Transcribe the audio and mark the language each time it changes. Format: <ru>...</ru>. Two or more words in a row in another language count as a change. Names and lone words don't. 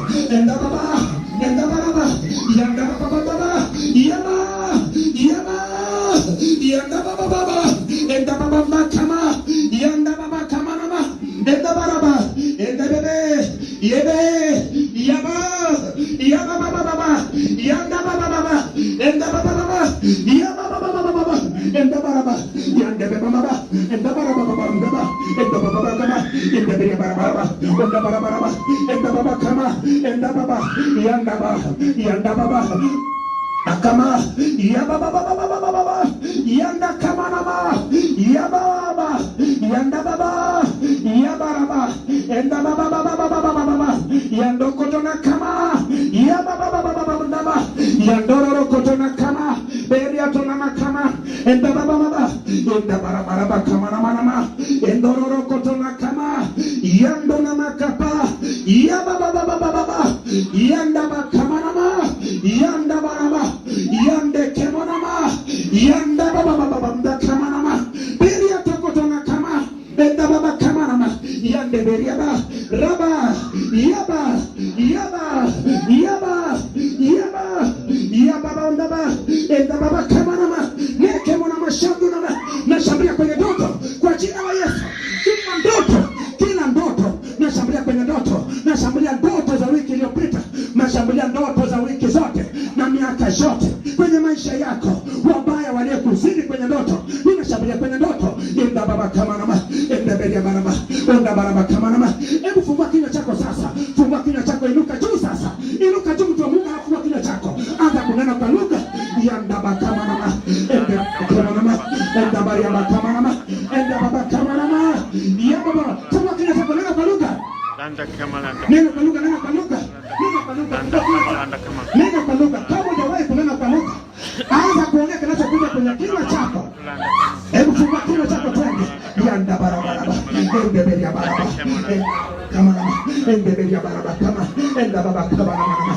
<sw>enda baba, enda baba, yanda baba baba, yaba, yaba, yanda baba baba, enda baba kama, yanda baba kama nama, enda baba, enda bebe, yebe, yaba, yaba baba baba, yanda baba baba, enda baba baba, yaba baba baba, enda baba, yanda baba baba, enda baba baba, enda baba kama, enda bebe baba, enda baba baba, enda baba kama, enda baba, yanda baba, akama, yaba baba baba baba, yanda kama nama, yaba baba, yanda baba, yaba baba, enda baba baba baba baba, yando kotona kama, yaba baba baba baba, yandoro kotona kama, beria tona kama, enda baba baba, enda bara bara kama nama, endoro kotona kama, yando nama kapa, yaba baba baba baba, yanda kama nama, yanda baba, yande kemonama, yanda baba baba kama nama, beria tokotona kama, enda baba kama nama, yande beria ba, raba, yaba, yaba, yaba, yaba, yaba baba, enda baba kama nama, neke monama shandu nama, nashambulia kwenye ndoto kwa jina la Yesu. Kila ndoto nashambulia kwenye ndoto, nashambulia ndoto za wiki iliyopita, nashambulia ndoto za wiki zote na miaka yote kwenye maisha yako. Wabaya waliokuzidi kwenye ndoto, ninashambulia kwenye ndoto. Enda baba kama nama, enda beria baraba, enda baraba kama nama. Hebu fungua kinywa chako sasa, fungua kinywa chako, inuka juu sasa, inuka juu mtu wa Mungu, fungua kinywa chako, anza kunena kwa lugha. Yanda baba kama nama, enda kama nama, enda baria kama nama, enda baba kama nama, yaba baba, fungua kinywa chako, nena kwa lugha. Nena kwa lugha, nena kwa lugha, nena kwa lugha, nena kwa lugha. Kama hujawahi kunena kwa lugha, anza kuongea kinachokuja kwenye kinywa chako. Hebu fungua kinywa chako twende. Yanda barabara, ende beria baraba, kama nama, ende beria baraba kama, enda baba kama nama.</sw>